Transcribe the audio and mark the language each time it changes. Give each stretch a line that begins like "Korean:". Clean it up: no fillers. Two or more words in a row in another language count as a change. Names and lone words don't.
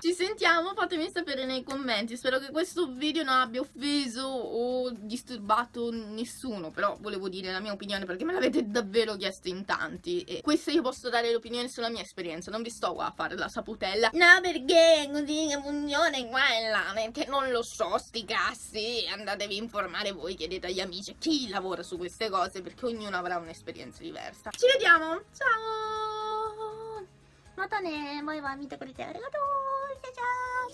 Italian: Ci sentiamo, fatemi sapere nei commenti, spero che questo video non abbia offeso o disturbato nessuno, però volevo dire la mia opinione perché me l'avete davvero chiesto in tanti e questa io posso dare l'opinione sulla mia esperienza, non vi sto qua a fare la saputella no perché così che funziona in qua e là, perché non lo so, sti cazzi, andatevi a informare voi, chiedete agli amici chi lavora su queste cose perché ognuno avrà un'esperienza diversa. Ci vediamo, ciao,
Japanese: またね、バイバイ、見てくれてありがとう、じゃじゃーん。